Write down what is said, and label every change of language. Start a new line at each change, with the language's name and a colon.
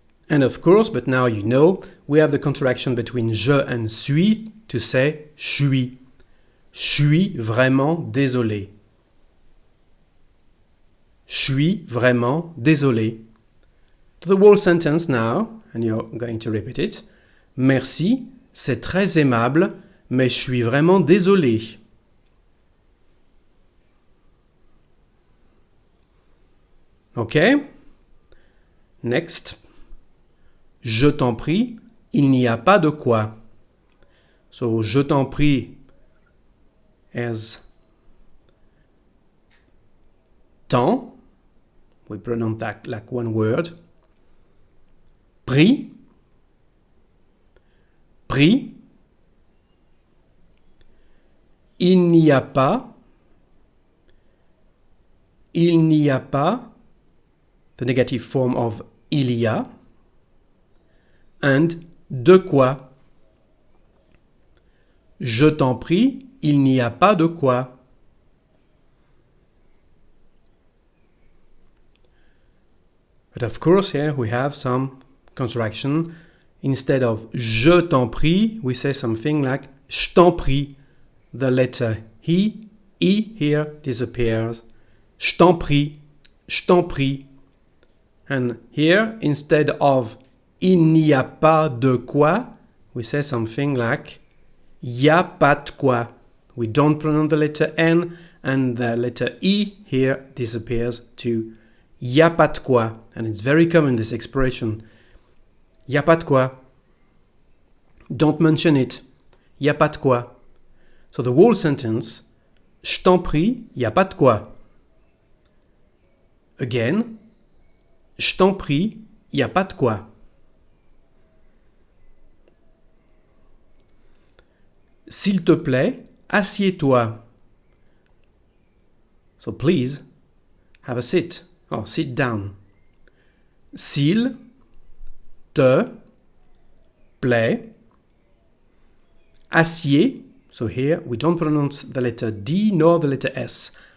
English: And of course, but now you know, we have the contraction between je and suis to say suis.
French: Suis vraiment désolé. Suis vraiment désolé.
English: To the whole sentence now, and you're going to repeat it.
French: Merci, c'est très aimable, mais je suis vraiment désolé.
English: Okay? Next.
French: Je t'en prie, il n'y a pas de quoi. So, je t'en prie as tant.
English: We pronounce that like one word.
French: Prie. Prie. Il n'y a pas. Il n'y a pas.
English: The negative form of
French: il y a. And de quoi? Je t'en prie, il n'y a pas de quoi.
English: But of course here we have some contraction. Instead of
French: je t'en prie,
English: we say something like je t'en prie. The letter E here disappears.
French: Je t'en prie, je t'en prie.
English: And here, instead of
French: il n'y a pas de quoi,
English: we say something like
French: y a pas de quoi.
English: We don't pronounce the letter N, and the letter E here disappears to
French: y a pas de quoi.
English: And it's very common, this expression.
French: Y a pas de quoi.
English: Don't mention it.
French: Y a pas de quoi.
English: So the whole sentence,
French: je t'en prie, y a pas de quoi.
English: Again,
French: je t'en prie, y a pas de quoi. S'il te plaît, assieds-toi.
English: So please, have a sit, or sit down.
French: S'il te plaît, assieds.
English: So here we don't pronounce the letter D nor the letter S.